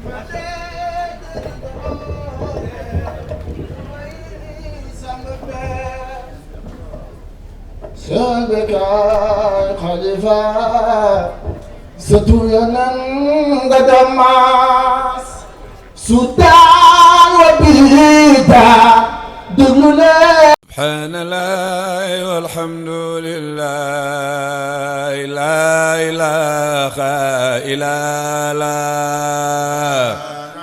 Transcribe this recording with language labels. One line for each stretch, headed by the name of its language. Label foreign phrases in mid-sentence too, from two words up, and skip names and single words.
Wolof: Cheikh Bekkaay Khalifa sëtu Yonent nga demaas su
Arabic: سبحان الله والحمد لله لا إله إلا الله